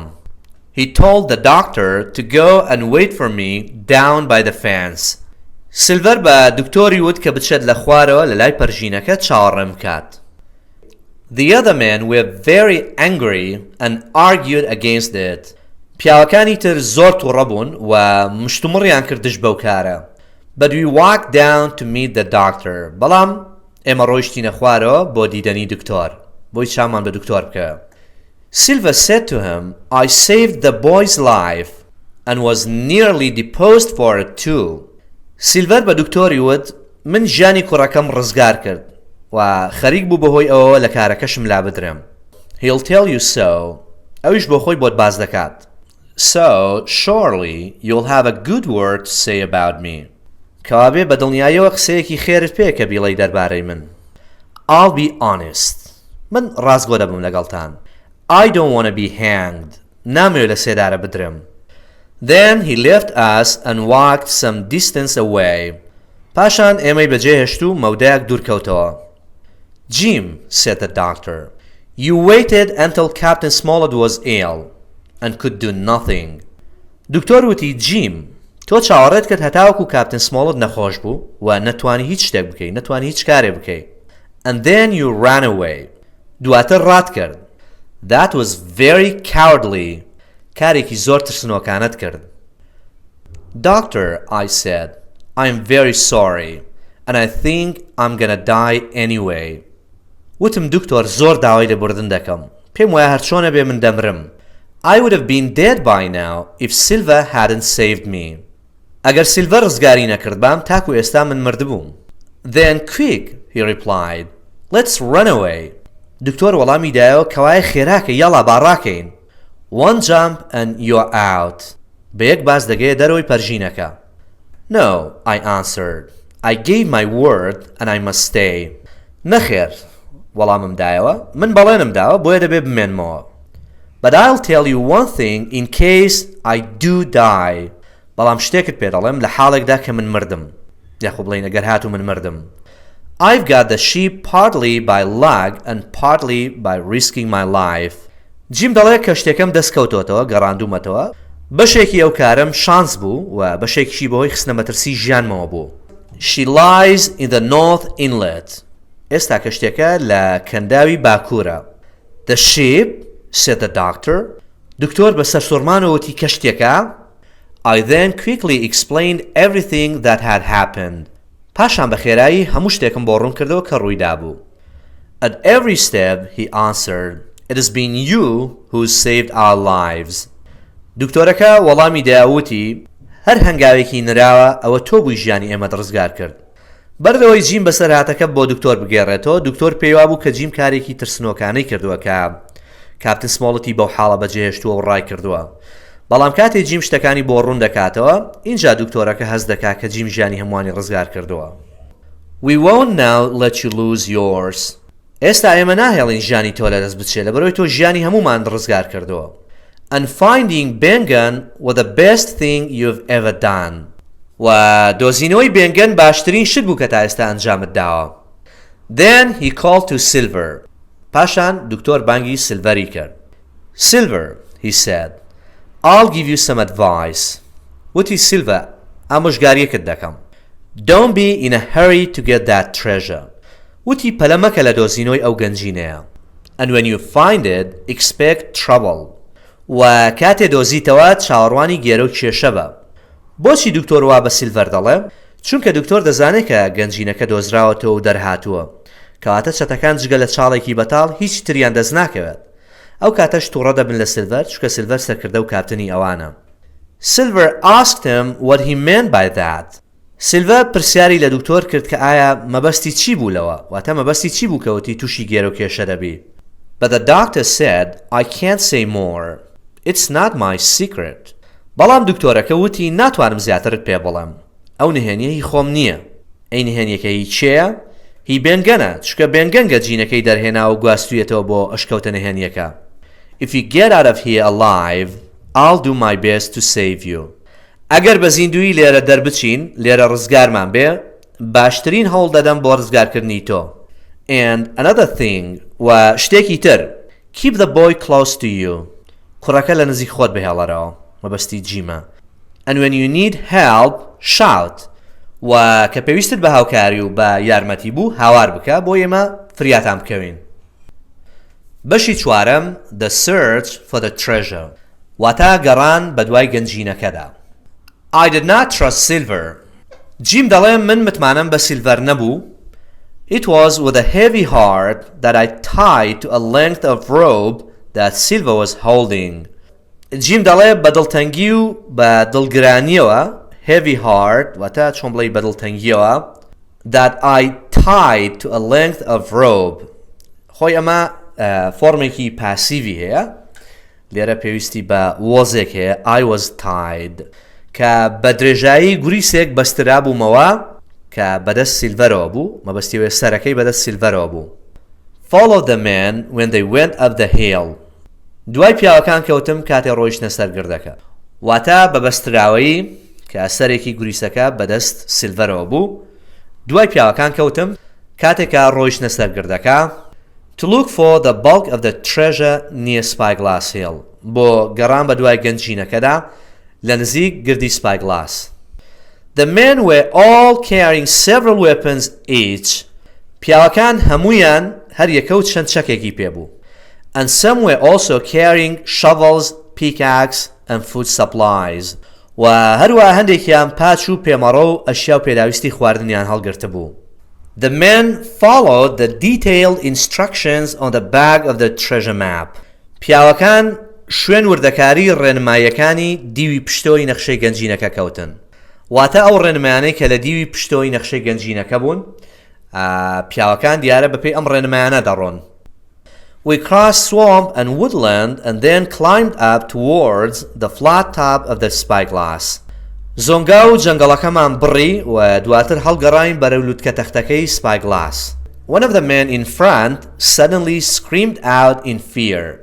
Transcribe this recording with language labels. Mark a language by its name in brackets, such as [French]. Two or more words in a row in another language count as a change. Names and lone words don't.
[English] He told the doctor to go and wait for me down by the fence. [Central Kurdish] سیلڤەر بە دکتۆری وت کە بچێت لە خوارەوە لە لای پەرژینەکە چاوەڕێم کات. [English] The other men were very angry and argued against it. [Central Kurdish] پیاوەکانی تر زۆر تووڕە بوون و مشتومڕیان کردش بەو کارە. [English] But we walked down to meet the doctor. [Central Kurdish] بەڵام ئێمە ڕۆیشتینە خوارەوە بۆ دیدەنی دکتۆر. بۆی چامان بە دکتۆر بکە. [English] Silva said to him, I saved the boy's life and was nearly deposed for it too. [Central Kurdish] سیلڤەر بە دکتۆری وت من ژیانی کوڕەکەم ڕزگار کرد و خەریک بوو بەهۆی ئەوە لە کارەکەشم لا بدرێم. [English] He'll tell you so. [Central Kurdish] ئەویش بۆ خۆی بۆت باز دەکات. [English] So, surely, you'll have a good word to say about me. [Central Kurdish] کەوابێ بە دڵنیاییەوە قسەیەکی خێرت پێ کە بیڵێی دەربارەی من. [English] I'll be honest. [Central Kurdish] من ڕاستگۆ دەبم لەگەڵتان. [English] I don't want to be hanged. [Central Kurdish] نامەوێت لە سێدارە بدرم. [English] Then he left us and walked some distance away. [Central Kurdish] پاشان ئێمەی بەجێهێشت و مەودایەک دوورکەوتەوە. [English] Jim, said the doctor, You waited until Captain Smollett was ill and could do nothing. [Central Kurdish] دکتۆر وتی جیم تۆ چاوەڕێت کرد هەتاوەکو کاپتن سمۆڵت نەخۆش بوو و نەتوانی هیچ شتێک بکەی نەتوانی هیچ کارێ بکەی. [English] And then you ran away. [Central Kurdish] دواتر ڕات کرد. [English] That was very cowardly. [Central Kurdish] کارێکی زۆر ترسنۆکانت کرد. [English] Doctor, I said, I'm very sorry and I think I'm gonna die anyway. [Central Kurdish] وتم دکتۆر زۆر داوای لێبوردن دەکەم. پێم وایە هەرچۆنە بێ من دەمرم. [English] I would have been dead by now if Silva hadn't saved me. [Central Kurdish] ئەگەر سیلڤەر ڕزگاری نەکرد بام تاکو ئێستا من مردبووم. [English] Then quick, he replied. Let's run away. [Central Kurdish] دکتۆر وەڵامی دایەوە کەوایە خێراکە یاڵا باڕاکەین. [English] One jump and you're out. [Central Kurdish] بە یەک باس دەگەیە دەرەوەی پەرژینەکە. [English] No, I answered. I gave my word and I must stay. [Central Kurdish] نەخێر. وەڵامم دایەوە من بەڵێنم داوە بۆیە دەبێ بمێنمەوە. [English] But I'll tell you one thing in case I do die. [Central Kurdish] بەڵام شتێکت پێ دەڵێم لە حاڵێکدا کە من مردم. یاخۆ بڵێن ئەگەر هاتوو من مردم. [English] I've got the sheep partly by luck and partly by risking my life. [Central Kurdish] جیم دەڵێ کە شتێکم دەستکەوتۆتەوە گەڕاندوومەتەوە بەشێکی ئەو کارم شانس بوو و بەشێکیشی بەهۆی خستنە مەترسی ژیانمەوە بوو. [English] She lies in the North Inlet. [Central Kurdish] ئێستا کە شتێکە لە کەنداوی باکوورە. [English] The sheep, said the doctor. [Central Kurdish] دکتۆر بە سەرسوڕمانەوە وتی کە شتێکە. [English] I then quickly explained everything that had happened. [Central Kurdish] پاشان بە خێرایی هەموو شتێکم بۆ ڕوون کردەوە کە ڕوویدا بوو. [English] At every step, he answered, it has been you who's saved our lives. [Central Kurdish] دکتۆرەکە وەڵامی داوتی هەر هەنگاوێکی نراوە ئەوە تۆ بووی ژیانی ئێمە ڕزگار کرد. بەردەوەی جیم بەسەر هاتەکە بۆ دکتۆر بگێڕێتەوە دکتۆر پێیوا بوو کە جیم کارێکی ترسنۆکانەی کردووە کە کاپتن سمۆڵەتی بەو حاڵە بەجێهێشتووە و ڕای کردووە. بەڵام کاتێ جیم شتەکانی بۆ ڕوون دەکاتەوە اینجا دکتۆرەکە هەست دەکات کە جیم ژیانی هەمووانی ڕزگار کردووە. [English] We won't now let you lose yours. [Central Kurdish] ئێستا ئێمە ناهێڵین ژیانی تۆ لەدەست بچێت لەبەرەوەی تۆ ژیانی هەموومان ڕزگار کردووە. [English] And finding Bengan was the best thing you've ever done. [Central Kurdish] و دۆزینەوەی بێنگەن باشترین شت بوو کە تا ئێستا ئەنجامت داوە. [English] Then he called to Silver. [Central Kurdish] پاشان دکتۆر بانگی سیلڤەری کرد. [English] Silver, he said, I'll give you some advice. [Central Kurdish] وتی سیلڤە ئامۆژگاریەکت دەکەم. [English] Don't be in a hurry to get that treasure. [Central Kurdish] وتی پەلە مەکە لە دۆزینەوەی ئەو گەنجینەیە. [English] And when you find it, expect trouble. [Central Kurdish] و کاتێ دۆزیتەوە چاوەڕوانی گێرە و کێشە بە. بۆچی دکتۆر وا بە سیلڤەر دەڵێ؟ چونکە دکتۆر دەزانێت کە گەنجینەکە دۆزراوەتەوە و دەرهاتووە. کەواتە چەتەکان جگە لە چاڵێکی بەتاڵ هیچ تریان دەست ناکەوێت. ئەو کاتەش تووڕە دەبن لە سیلڤەر چونکە سیلڤەر سەرکردە و کاپتنی ئەوانە. [English] Silver asked him what he meant by that. [Central Kurdish] سیلڤەر پرسیاری لە دکتۆر کرد کە ئایا مەبەستی چی بوو لەوە؟ واتە مەبەستی چی بوو کەوتی تووشی گێرە و کێشە دەبی؟ [English] But the doctor said, I can't say more. It's not my secret. [Central Kurdish] بەڵام دکتۆرەکە وتی ناتوانم زیاترت پێ بڵێم. ئەو نهێنیە هی خۆم نییە. ئەی نهێنیەکە هی چێە؟ هی بێنگەنە چکە بێنگەن گەنجینەکەی دەرهێنا و گواستوویەتەوە بۆ ئەشکەوتە نهێنیەکە. [English] If you get out of here alive, I'll do my best to save you. [Central Kurdish] ئەگەر بە زیندوی لێرە دەربچین لێرە ڕزگارمان بێ باشترین هەوڵ دەدەم بۆ ڕزگارکردنی تۆ. [English] And another thing [Central Kurdish] و شتێکی تر [English] keep the boy close to you. [Central Kurdish] کوڕەکە لە نزیک خۆت بهێڵەرەوە مەبەستی جیمە. [English] And when you need help, shout. [Central Kurdish] و کە پێویستت بە هاوکاری و بە یارمەتی بوو هاوار بکە بۆ ئێمە فریاتان بکەوین. بەشی چوارەم [English] The Search for the Treasure. [Central Kurdish] واتە گەڕان بە دوای گەنجینەکەدا. [English] I did not trust Silver. [Central Kurdish] جیم دەڵێ من متمانم بە سیلڤەر نەبوو. [English] It was with a heavy heart that I tied to a length of rope that Silver was holding. [Central Kurdish] جیم دەڵێ بە دڵتەنگی و بە دڵگرانیەوە [English] heavy heart [Central Kurdish] واتە چۆن بڵێ بە دڵتەنگیەوە [English] that I tied to a length of rope. [Central Kurdish] خۆی ئەمە فۆرمێکی پاسیڤی هەیە لێرە پێویستی بە وەزێک هەیە [English] I was tied [Central Kurdish] کە بە درێژایی گوریسێک بەسترا بوومەوە کە بەدەست سیلڤەرەوە بوو مەبەستیەوە سەرەکەی بەدەست سیلڤەرەوە بوو. [English] Follow the men when they went up the hill. [Central Kurdish] دوای پیاوەکان کەوتم کاتێ ڕۆیشتنە سەر گردەکە. واتە بە بەستراوەیی کە سەرێکی گوریسەکە بەدەست سیلڤەرەوە بوو دوای پیاوەکان کەوتم کاتێکە ڕۆیشتنە سەر گردەکە [English] to look for the bulk of the treasure near Spyglass Hill [Central Kurdish] بۆ گەڕان بە دوای گەنجینەکەدا لە نزیک گردی Spyglass. [English] The men were all carrying several weapons each. [Central Kurdish] پیاوەکان هەمویان هەر یەکەوت چەند چەکێکی پێبوو. [English] And some were also carrying shovels, pickaxe and food supplies. [Central Kurdish] و هەروە هەندێکیان پاچ و پێمەڕە و ئەشیا و پێداویستی خواردنیان هەڵگرتە بوو. [English] The men followed the detailed instructions on the back of the treasure map. [Central Kurdish] پیاوەکان شوێن وردەکاری ڕێنماییەکانی دیوی پشتۆی نەخشەی گەنجینەکە کەوتن. واتە ئەو ڕێنمایانەی کە لە دیوی پشتۆی نەخشەی گەنجینەکە بوون پیاوەکان دیارە بەپێی ئەم ڕێنمایانە دەڕۆن. [English] We crossed swamp and woodland and then climbed up towards the flat top of the Spyglass. [Central Kurdish] زۆنگا و جەنگەڵەکەمان بڕی و دواتر هەڵگەڕاین بەرەو لووتکە تەختەکەی Spyglass. [English] One of the men in front suddenly screamed out in fear.